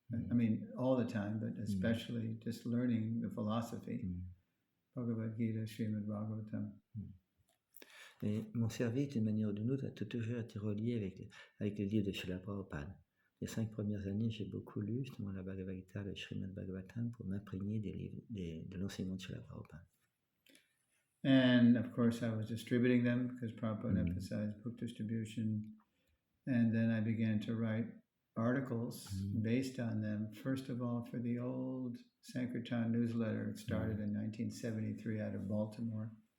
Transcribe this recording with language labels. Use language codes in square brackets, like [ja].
[en] I mean, all the time, but especially just learning the philosophy. Bhagavad Gita, Srimad Bhagavatam. [fr] Et mon service, d'une manière ou d'une autre, a toujours été relié avec les livres de Srila Prabhupada. Les 5 premières années, j'ai beaucoup lu justement la Bhagavad Gita, le Srimad Bhagavatam, pour m'imprégner de l'enseignement de Srila Prabhupada. [en] And of course, I was distributing them because Prabhupada emphasized book distribution. And then I began to write articles based on them. First of all, for the old Sankirtan newsletter. It started in 1973 out of Baltimore.